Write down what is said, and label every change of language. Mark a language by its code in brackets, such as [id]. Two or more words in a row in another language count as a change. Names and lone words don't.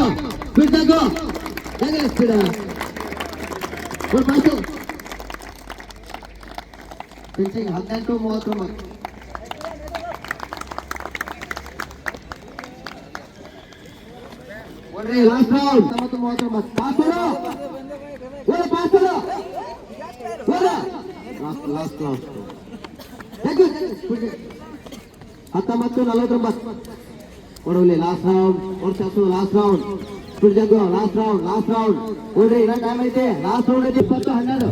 [kn] ಸ್ಪೀಡ್ ತಗೋ, ಹೇಗೆ ಸ್ಪೀಡ್ ಓಡ, ಪಾಸು. ಫಿನಿಶಿಂಗ್ 18 39. ಓಡ್ರಿ, [en] last round [kn] 19 39. ಪಾಸ್ ಓಡ ಓಡ, ಪಾಸ್ ಓಡ ಓಡ. [en] last last 19 49. [kn] ಓಡಲಿ [en] last round. [kn] ಓಡ್ಸು, [en] last round. [kn] ಸ್ಪೀಡ್ ಜಾಗೋ, [en] last round, last round. [kn] ಓಡ್ರಿ, ಇನ್ನೂ ಟೈಮ್ ಐತೆ. [en] last round [kn] ಐತೆ. 20 12.